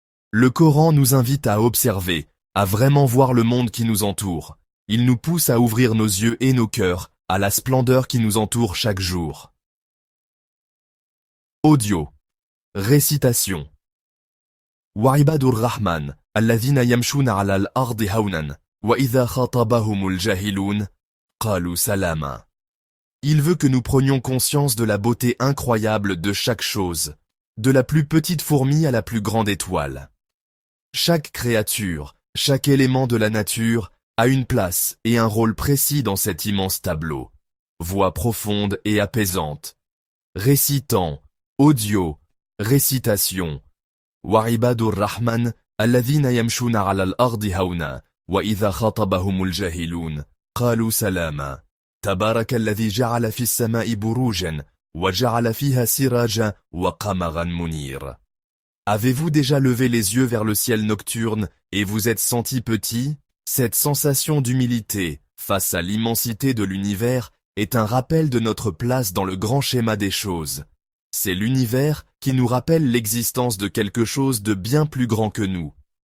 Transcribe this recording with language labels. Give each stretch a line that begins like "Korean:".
French: Le Coran nous invite à observer, à vraiment voir le monde qui nous entoure. Il nous pousse à ouvrir nos yeux et nos cœurs à la splendeur qui nous entoure chaque jour. Audio. Récitation.
Arabic: وعباد الرحمن الذين يمشون على الأرض هونا وإذا خاطبهم الجاهلون قالوا سلاما.
French: Il veut que nous prenions conscience de la beauté incroyable de chaque chose, de la plus petite fourmi à la plus grande étoile. Chaque créature, chaque élément de la nature a une place et un rôle précis dans cet immense tableau. Voix profonde et apaisante. Récitant, audio, récitation.
Arabic: وعباد الرحمن الذين يمشون على الأرض هونا وإذا خاطبهم الجاهلون قالوا سلاما. تبارك الذي جعل في السماء بروجا وجعل فيها سراجا وقمرا منير.
French: Avez-vous déjà levé les yeux vers le ciel nocturne et vous êtes senti petit? Cette sensation d'humilité face à l'immensité de l'univers est un rappel de notre place dans le grand schéma des choses. C'est l'univers qui nous rappelle l'existence de quelque chose de bien plus grand que nous.